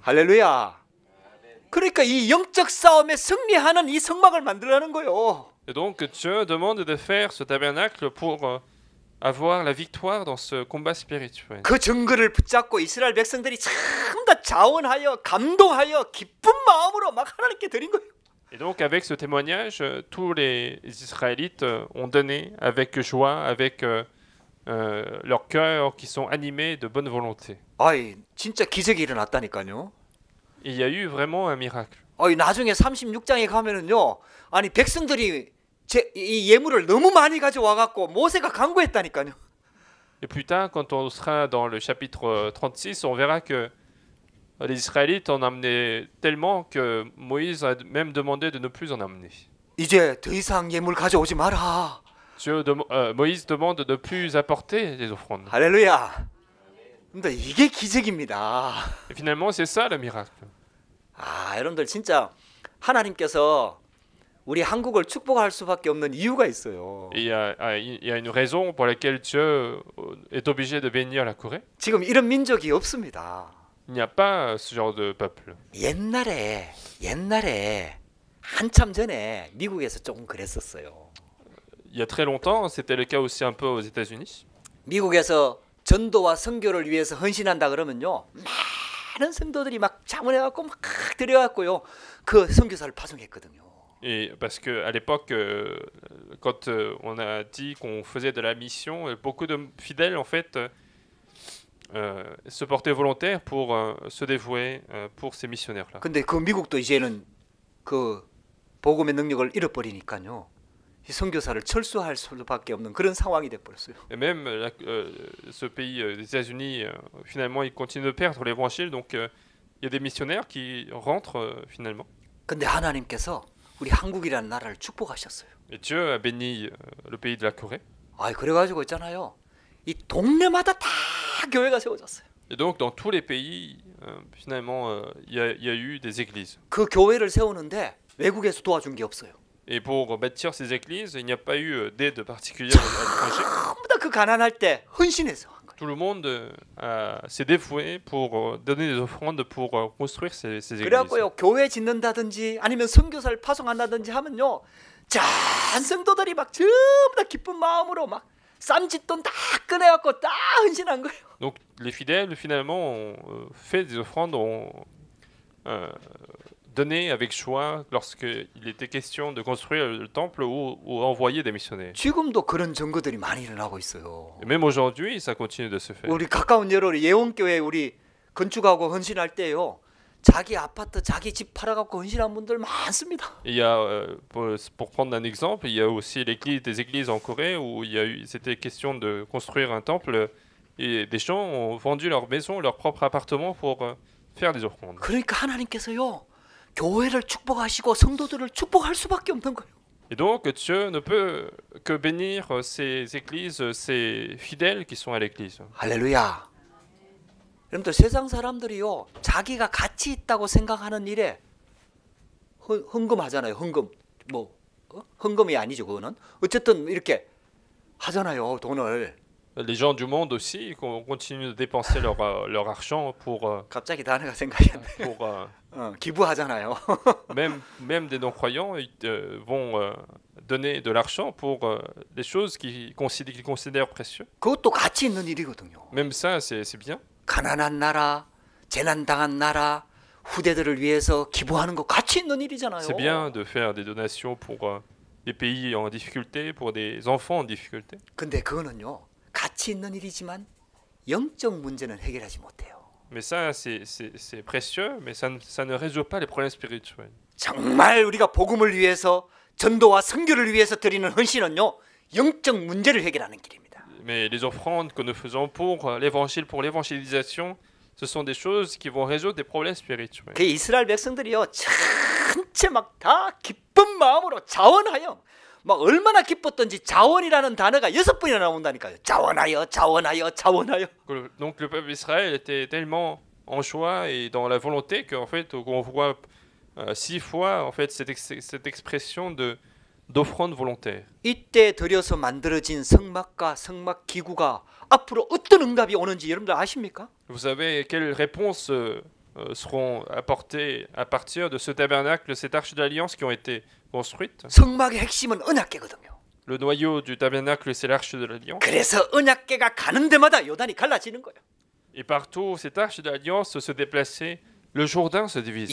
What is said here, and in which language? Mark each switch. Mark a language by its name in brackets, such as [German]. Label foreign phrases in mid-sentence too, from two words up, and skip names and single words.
[Korean] 할렐루야. 그러니까 이 영적 싸움에 승리하는 이 성막을 만들라는 거예요. [French] Et donc Dieu demande de faire ce tabernacle pour avoir la victoire dans ce combat spirituel. [Korean] 그 증거를 붙잡고 이스라엘 백성들이 전부 다 자원하여 감동하여 기쁜 마음으로 막 하나님께 드린 거예요. [French] Et donc avec ce témoignage, tous les Israélites ont donné avec joie, avec leur cœur qui sont animés de bonne volonté. [Korean] 아이 진짜 기적이 일어났다니까요. [French] Il y a eu vraiment un miracle. [Korean] 아이 나중에 36장에 가면은요. 아니 백성들이 이 예물을 너무 많이 가져와 갖고 모세가 간구했다니까요. [French] Et plus tard, quand on sera dans le chapitre 36, on verra que les Israélites en amenaient tellement que Moïse a même demandé de ne plus en amener. [Korean] 이제 더 이상 예물 가져오지 마라. [French] Moïse demande de ne plus apporter des offrandes. [Korean] 할렐루야. 근데 이게 기적입니다. [French] Et finalement, c'est ça le miracle. [Korean] 아, 여러분들 진짜 하나님께서 우리 한국을 축복할 수밖에 없는 이유가 있어요. [French] Et il y a une raison pour laquelle Dieu est obligé de bénir la Corée. [Korean] 지금 이런 민족이 없습니다. [French] Il n'y a pas ce genre de peuple. [Korean] 옛날에 한참 전에 미국에서 조금 그랬었어요. [French] Il y a très longtemps, c'était le cas aussi un peu aux États-Unis. [Korean] 미국에서 전도와 선교를 위해서 헌신한다 그러면요, 많은 성도들이 막 자문해갖고 막 들여갖고요, 그 선교사를 파송했거든요. [French] Et parce que à l'époque, quand on a dit qu'on faisait de la mission, beaucoup de fidèles en fait se portaient volontaires pour se dévouer pour ces missionnaires-là. [Korean] 근데 그 미국도 이제는 그 복음의 능력을 잃어버리니까요, 이 선교사를 철수할 수밖에 없는 그런 상황이 돼버렸어요. [French] Et même ce pays des États-Unis, finalement, il continue de perdre l'évangile, donc il y a des missionnaires qui rentrent finalement. [Korean] 근데 하나님께서 우리 한국이라는 나라를 축복하셨어요. [French] Et Dieu a béni le pays de la Corée. [Korean] 아, 그래가지고 있잖아요, 이 동네마다 다 교회가 세워졌어요. [French] Et donc dans tous les pays, finalement, il y a eu des églises. [Korean] 그 교회를 세우는데 외국에서 도와준 게 없어요. [French] Et pour bâtir ces églises, il n'y a pas eu d'aide particulière à l'étranger. [Korean] 전부 다 그 가난할 때 헌신해서 한 거예요. [French] Tout le monde s'est dévoué pour donner des offrandes pour construire ces églises. [Korean] 그래갖고요, 교회 짓는다든지 아니면 선교사를 파송한다든지 하면요, 전 성도들이 막 전부 다 기쁜 마음으로 막 쌈짓돈 다 꺼내갖고 다 헌신한 거예요. [French] Donc les fidèles finalement ont fait des offrandes, ont donné avec joie lorsqu'il était question de construire le temple ou envoyer des missionnaires. [Korean] 지금도 그런 증거들이 많이 일어나고 있어요. [French] Et même aujourd'hui, ça continue de se faire. [Korean] 우리 가까운 예로 예원교회 우리 건축하고 헌신할 때요, 자기 아파트, 자기 집 팔아갖고 헌신한 분들 많습니다. [French] Il y a, pour prendre un exemple, il y a aussi des églises en Corée où c'était question de construire un temple et des gens ont vendu leur maison, leur propre appartement pour faire des offrandes. [Korean] 그러니까 하나님께서요, 교회를 축복하시고 성도들을 축복할 수밖에 없는 거예요. [French] Et donc Dieu ne peut que bénir ces églises, ces fidèles qui sont à l'église. [Korean] 할렐루야. 여러분들 세상 사람들이요, 자기가 가치 있다고 생각하는 일에 헌금하잖아요. 헌금. 뭐 헌금이 아니죠, 그거는. 어쨌든 이렇게 하잖아요, 돈을. [French] Les gens du monde aussi continuent de dépenser leur argent pour [Korean] 갑자기 단어가 생각이 안 나요. 기부하잖아요. [French] même des non-croyants vont donner de l'argent pour des choses qu'ils considèrent précieuses. [Korean] 그것도 가치 있는 일이거든요. [French] Même ça, c'est bien. [Korean] 가난한 나라, 재난 당한 나라, 후대들을 위해서 기부하는 거 가치 있는 일이잖아요. [French] C'est bien de faire des donations pour des pays en difficulté, pour des enfants en difficulté. [Korean] 근데 그거는요, 가치 있는 일이지만 영적 문제는 해결하지 못해요. [French] Mais ça, c'est précieux, mais ça ne résout pas les problèmes spirituels. [Korean] 정말 우리가 복음을 위해서, 전도와 선교를 위해서 드리는 헌신은요, 영적 문제를 해결하는 길입니다. [French] Mais les offrandes que nous faisons pour l'évangile, pour l'évangélisation, ce sont des choses qui vont résoudre des problèmes spirituels. [Korean] 그 이스라엘 백성들이요, 전체 막 다 기쁜 마음으로 자원하여, 막 얼마나 기뻤던지 자원이라는 단어가 6번이나 나온다니까요. 자원하여, 자원하여, 자원하여. [French] Donc le peuple d'Israël était tellement en joie et dans la volonté qu'en fait on voit 6 fois en fait cette expression d'offrande volontaire. [Korean] 이때 들여서 만들어진 성막과 성막 기구가 앞으로 어떤 응답이 오는지 여러분들 아십니까? [French] Vous savez quelles réponses seront apportées à partir de ce tabernacle, cette arche de l'alliance qui ont été construites. [Korean] 성막의 핵심은 언약궤거든요. [French] Le noyau du tabernacle, c'est l'arche de l'alliance. [Korean] 그래서 언약궤가 가는 데마다 요단이 갈라지는 거예요. [French] Et partout, cette arche de l'alliance se déplaçait, le Jourdain se divisait.